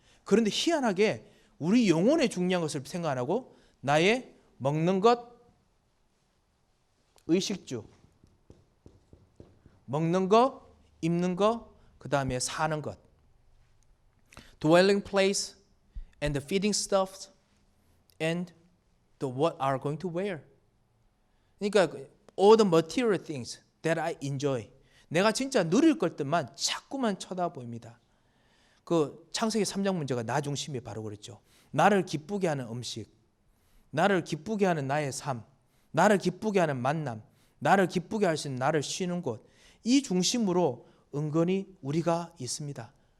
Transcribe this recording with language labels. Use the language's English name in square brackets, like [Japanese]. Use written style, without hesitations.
[Korean] 그런데 희한하게 우리 영혼에 중요한 것을 생각 안 하고 나의 먹는 것, 의식주, 먹는 것, 입는 것, 그 다음에 사는 것, [English] dwelling place and the feeding stuff and the what are going to wear. [Korean] 그러니까 [English] all the material things that I enjoy. [Korean] 내가 진짜 누릴 것들만 자꾸만 쳐다보입니다. 그 창세기 3장 문제가 나 중심이 바로 그랬죠. 나를 기쁘게 하는 음식, 나를 기쁘게 하는 나의 삶, 나를 기쁘게 하는 만남, 나를 기쁘게 할 수 있는 나를 쉬는 곳, 이 중심으로 은근히 우리가 있습니다.